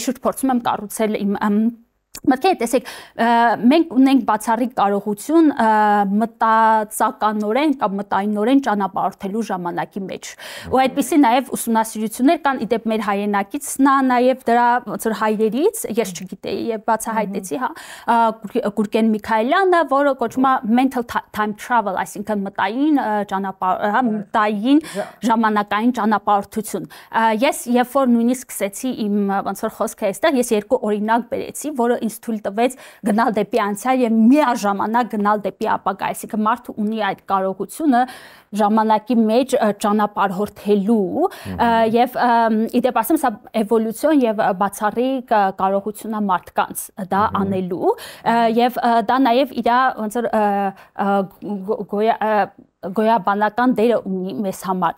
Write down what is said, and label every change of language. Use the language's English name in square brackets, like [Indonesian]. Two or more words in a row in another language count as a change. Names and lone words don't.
[Armenian] շուրջ փորձում եմ կառուցել մտքեր տեսեք մենք ունենք բացառիկ կարողություն մտածականորեն կամ մտայինորեն ճանապարհորդելու ժամանակի մեջ ու այդպիսի նաև ուսումնասիրություններ կան իդեպ մեր հայրենակից նա նաև դրա ոնց որ հայրերից ես չգիտեի եւ բացահայտեցի հա Գուրգեն Միքայելյանը որը կոչվում է [English] mental time travel [Armenian] այսինքն մտային ճանապարհ հա մտային ժամանակային ճանապարհորդություն ես երբ որ նույնիսկ սկսեցի իմ ոնց որ խոսքը այստեղ ես երկու օրինակ բերեցի որը ինձ թույլ տվեց գնալ դեպի անցյալ եւ միաժամանակ գնալ դեպի ապագա, այսինքն մարդը ունի այդ կարողությունը ժամանակի մեջ ճանապարհորդելու եւ իդեպ ասեմ սա էվոլյուցիոն եւ բացառիկ կարողություն է մարդկանց դա անելու եւ դա նաեւ իր ոնց որ գոյաբանական դերը ունի մեզ համար